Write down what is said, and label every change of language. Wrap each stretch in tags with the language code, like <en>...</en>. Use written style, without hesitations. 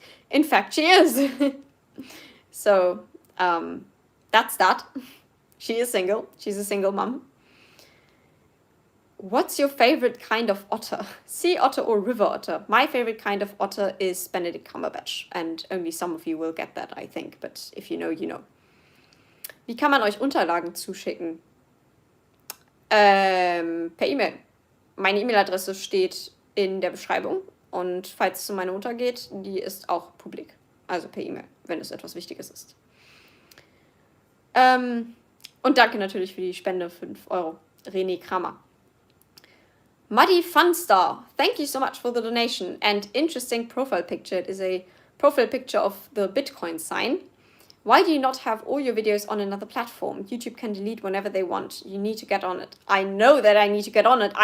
<en>In fact, she is. So, that's that. She is single. She's a single mum. What's your favorite kind of otter? Sea otter or river otter? My favorite kind of otter is Benedict Cumberbatch. And only some of you will get that, I think. But if you know, you know.</en> <de>Wie kann man euch Unterlagen zuschicken? Per E-Mail. meine E-Mail-Adresse steht in der Beschreibung und falls es um meine Mutter geht, die ist auch publik, also per E-Mail, wenn es etwas Wichtiges ist. Und danke natürlich für die Spende, 5 Euro, René Kramer.</de> <en>Muddy Funstar, thank you so much for the donation and interesting profile picture. It is a profile picture of the Bitcoin sign. Why do you not have all your videos on another platform? YouTube can delete whenever they want. You need to get on it. I know that I need to get on it.</en>